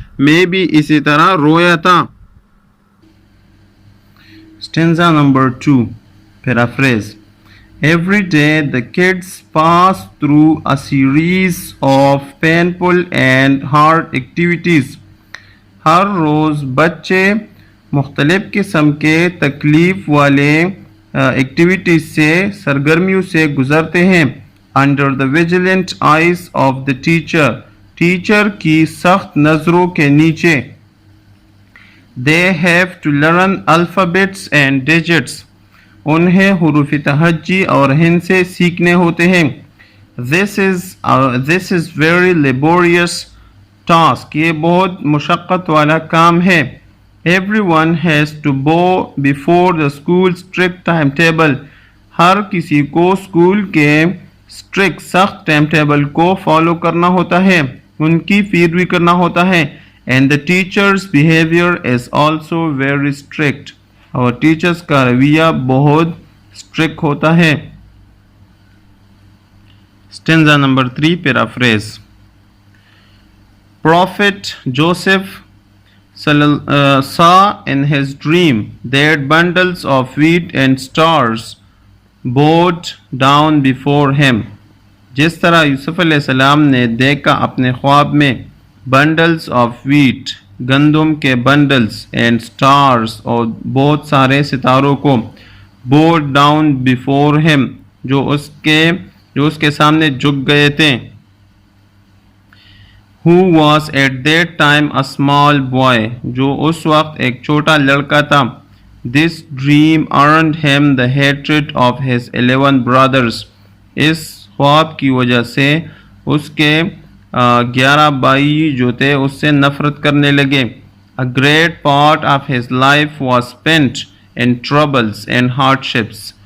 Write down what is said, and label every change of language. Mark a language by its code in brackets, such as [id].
[ur] میں بھی اسی طرح رویا تھا. [en] Stanza number 2, paraphrase. Every day the kids pass through a series of painful and hard activities. [ur] ہر روز بچے مختلف قسم کے تکلیف والے ایکٹیویٹیز سے، سرگرمیوں سے گزرتے ہیں. [en] Under the vigilant eyes of the teacher. [ur] Teacher کی سخت نظروں کے نیچے. [en] They have to learn alphabets and digits. [ur] انہیں حروف تہجی اور ہندسے سیکھنے ہوتے ہیں. [en] This is very laborious task. [ur] یہ بہت مشقت والا کام ہے. [en] Everyone has to bow before the school strict timetable. [ur] ہر کسی کو اسکول کے اسٹرکٹ سخت ٹائم ٹیبل کو فالو کرنا ہوتا ہے، ان کی پیروی کرنا ہوتا ہے. [en] And the teacher's behavior is also very strict. [ur] اور ٹیچرز کا رویہ بہت اسٹرکٹ ہوتا ہے. [en] Stanza number 3, paraphrase. Prophet Joseph saw in his dream that bundles of wheat and stars bowed down before him. [ur] جس طرح یوسف علیہ السلام نے دیکھا اپنے خواب میں [en] bundles of wheat, [ur] گندم کے بنڈلز، [en] and stars, [ur] اور بہت سارے ستاروں کو، [en] bowed down before him، [ur] جو اس کے سامنے جھک گئے تھے. [en] Who was at that time a small boy، [ur] جو اس وقت ایک چھوٹا لڑکا تھا. [en] This dream earned him the hatred of his 11 brothers. [ur] اس خواب کی وجہ سے اس کے 11 بھائی جو تھے اس سے نفرت کرنے لگے. [en] A great part of his life was spent in troubles and hardships.